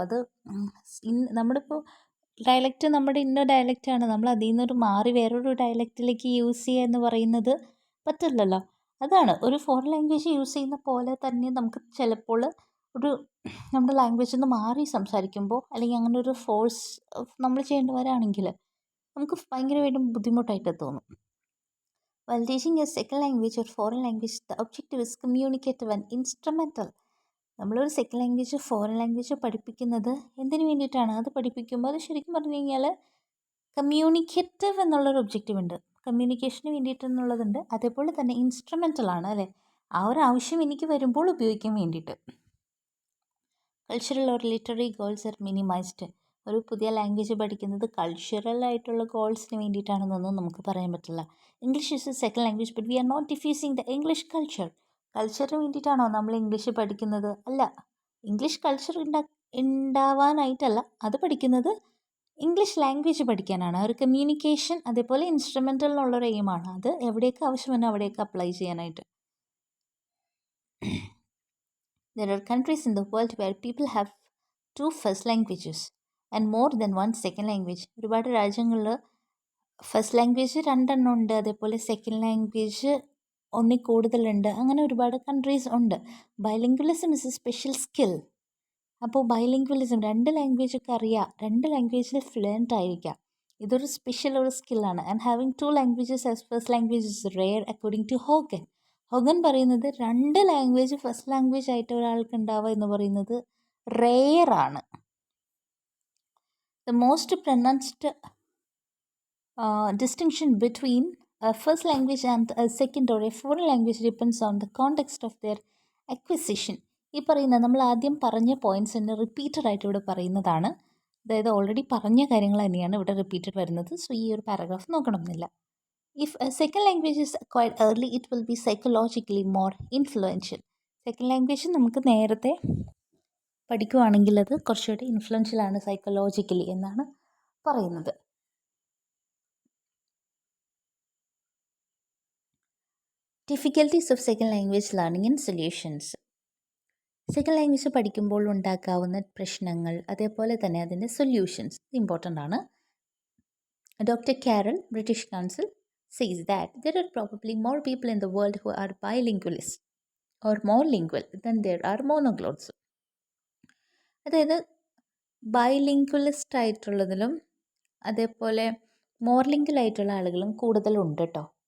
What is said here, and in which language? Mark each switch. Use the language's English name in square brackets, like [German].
[Malayalam] അത് നമ്മളിപ്പോൾ ഡയലക്റ്റ് നമ്മുടെ ഇന്ന ഡയലക്റ്റാണ്, നമ്മൾ അതിൽ നിന്നൊരു മാറി വേറൊരു ഡയലക്റ്റിലേക്ക് യൂസ് ചെയ്യുക എന്ന് പറയുന്നത് പറ്റില്ലല്ലോ. അതാണ് ഒരു ഫോറിൻ ലാംഗ്വേജ് യൂസ് ചെയ്യുന്ന പോലെ തന്നെ നമുക്ക് ചിലപ്പോൾ ഒരു നമ്മുടെ ലാംഗ്വേജിൽ നിന്ന് മാറി സംസാരിക്കുമ്പോൾ, അല്ലെങ്കിൽ അങ്ങനെ ഒരു ഫോഴ്സ് നമ്മൾ ചെയ്യേണ്ടി വരികയാണെങ്കിൽ നമുക്ക് ഭയങ്കരമായിട്ടും ബുദ്ധിമുട്ടായിട്ട് തോന്നും. [English] While teaching a second language or foreign language, the objective is communicative and instrumental. [Malayalam] നമ്മളൊരു സെക്കൻഡ് ലാംഗ്വേജ് ഫോറിൻ ലാംഗ്വേജ് പഠിപ്പിക്കുന്നത് എന്തിനു വേണ്ടിയിട്ടാണ്? അത് പഠിപ്പിക്കുമ്പോൾ അത് ശരിക്കും പറഞ്ഞു കഴിഞ്ഞാൽ കമ്മ്യൂണിക്കേറ്റീവ് എന്നുള്ളൊരു ഒബ്ജക്റ്റീവ് ഉണ്ട്, കമ്മ്യൂണിക്കേഷന് വേണ്ടിയിട്ടെന്നുള്ളതുണ്ട്. അതേപോലെ തന്നെ ഇൻസ്ട്രുമെൻ്റൽ ആണ് അല്ലേ, ആ ഒരു ആവശ്യം എനിക്ക് വരുമ്പോൾ ഉപയോഗിക്കാൻ വേണ്ടിയിട്ട്. [English] Cultural or literary goals are minimised. [Malayalam] ഒരു പുതിയ ലാംഗ്വേജ് പഠിക്കുന്നത് കൾച്ചറൽ ആയിട്ടുള്ള ഗോൾസിന് വേണ്ടിയിട്ടാണെന്നൊന്നും നമുക്ക് പറയാൻ പറ്റില്ല. [English] English is a second language but we are not diffusing the English കൾച്ചറിന് [Malayalam] വേണ്ടിയിട്ടാണോ നമ്മൾ ഇംഗ്ലീഷ് പഠിക്കുന്നത്? അല്ല, ഇംഗ്ലീഷ് കൾച്ചർ ഉണ്ടാവാനായിട്ടല്ല അത് പഠിക്കുന്നത്, ഇംഗ്ലീഷ് ലാംഗ്വേജ് പഠിക്കാനാണ്. ഒരു കമ്മ്യൂണിക്കേഷൻ അതേപോലെ ഇൻസ്ട്രുമെൻ്റൽ എന്നുള്ളൊരു എയിമാണ്. അത് എവിടെയൊക്കെ ആവശ്യമെന്നോ അവിടെയൊക്കെ അപ്ലൈ ചെയ്യാനായിട്ട്. [English] There are countries in the world where people have 2 first languages and more than 1 second language. [Malayalam] ഒരുപാട് രാജ്യങ്ങളിൽ ഫസ്റ്റ് ലാംഗ്വേജ് 2 എണ്ണം ഉണ്ട്, അതേപോലെ സെക്കൻഡ് ലാംഗ്വേജ് 1 കൂടുതലുണ്ട്. അങ്ങനെ ഒരുപാട് കൺട്രീസ് ഉണ്ട്. [English] Bilingualism is a special skill. [Malayalam] അപ്പോൾ ബൈലിംഗ്വലിസം 2 ലാംഗ്വേജൊക്കെ അറിയാം, 2 ലാംഗ്വേജിൽ ഫ്ലുവൻ്റ് ആയിരിക്കാം. ഇതൊരു സ്പെഷ്യൽ ഒരു സ്കില്ലാണ്. [English] And having 2 languages as first language is rare according to Hogan. [Malayalam] Hogan പറയുന്നത് 2 ലാംഗ്വേജ് ഫസ്റ്റ് ലാംഗ്വേജ് ആയിട്ട് ഒരാൾക്ക് ഉണ്ടാവുക എന്ന് പറയുന്നത് റെയർ ആണ്. [English] The most pronounced distinction between a first language and a second or a foreign language depends on the context of their acquisition. [Malayalam] ഈ പറയുന്ന നമ്മൾ ആദ്യം പറഞ്ഞ പോയിന്റ്സ് തന്നെ റിപ്പീറ്റഡ് ആയിട്ട് ഇവിടെ പറയുന്നതാണ്. അതായത് ഓൾറെഡി പറഞ്ഞ കാര്യങ്ങൾ തന്നെയാണ് ഇവിടെ റിപ്പീറ്റഡ് വരുന്നത്. സോ ഈ ഒരു paragraph നോക്കണമെന്നില്ല. [English] If a second language is acquired early it will be psychologically more influential. [Malayalam] Second language നമുക്ക് നേരത്തെ പഠിക്കുവാണെങ്കിൽ അത് കുറച്ചുകൂടി ഇൻഫ്ലുവൻഷ്യൽ ആണ് സൈക്കോളജിക്കലി എന്നാണ് പറയുന്നത്. [English] Difficulties of second language learning and solutions. [Malayalam] Second language പഠിക്കുമ്പോൾ ഉണ്ടാക്കാവുന്ന പ്രശ്നങ്ങൾ, അതേപോലെ തന്നെ അതിൻ്റെ സൊല്യൂഷൻസ് ഇമ്പോർട്ടൻ്റ് ആണ്. [English] Doctor Carroll, British Council, says that there are probably more people in the world who are bilingualists or monolingual than there are monoglots. [Malayalam] അതായത് ബൈലിംഗ്വലിസ്റ്റ് ആയിട്ടുള്ളതിലും അതേപോലെ മോർലിംഗ്വൽ ആയിട്ടുള്ള ആളുകളും കൂടുതലുണ്ട് കേട്ടോ.